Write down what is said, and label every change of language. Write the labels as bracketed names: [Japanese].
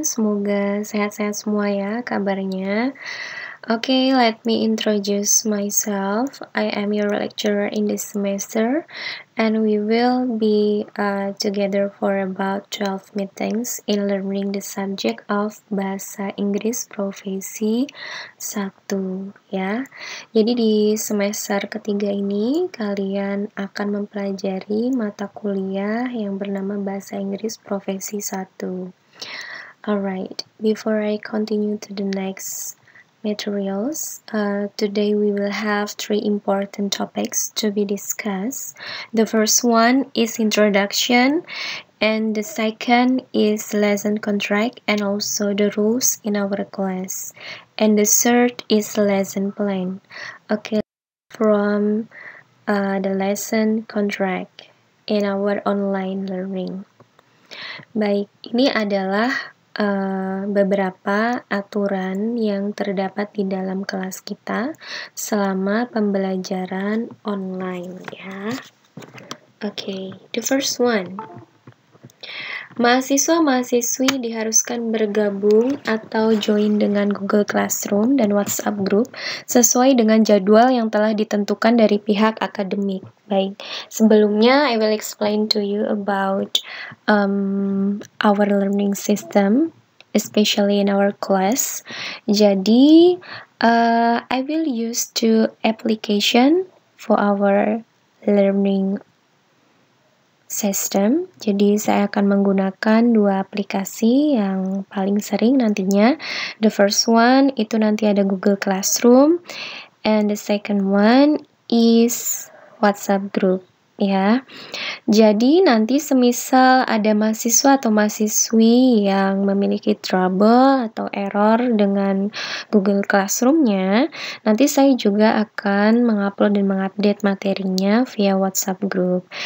[Indonesian] Semoga sehat-sehat semua ya kabarnya. [English] Okay, let me introduce myself. I am your lecturer in this semester, and we will be together for about 12 meetings in learning the subject of Bahasa Inggris Profesi 1 ya. [Indonesian] Jadi di semester ketiga ini kalian akan mempelajari mata kuliah yang bernama Bahasa Inggris Profesi 1. [English] Alright, before I continue to the next materials, today we will have 3 important topics to be discussed. The first one is introduction, and the second is lesson contract and also the rules in our class. And the third is lesson plan. Okay, from the lesson contract in our online learning. [Indonesian] Baik, ini adalah beberapa aturan yang terdapat di dalam kelas kita selama pembelajaran online ya. [English] Okay, the first one. [Indonesian] Mahasiswa-mahasiswi diharuskan bergabung atau join dengan Google Classroom dan WhatsApp Group sesuai dengan jadwal yang telah ditentukan dari pihak akademik. Baik, sebelumnya [English] I will explain to you about our learning system, especially in our class. Jadi, I will use 2 application for our learning system. [Indonesian] Jadi saya akan menggunakan 2 aplikasi yang paling sering nantinya. [English] The first one [Indonesian] itu nanti ada [English] Google Classroom, and the second one is WhatsApp Group ya. [Indonesian] Jadi nanti semisal ada mahasiswa atau mahasiswi yang memiliki trouble atau error dengan Google Classroom-nya, nanti saya juga akan mengupload dan mengupdate materinya via WhatsApp Group.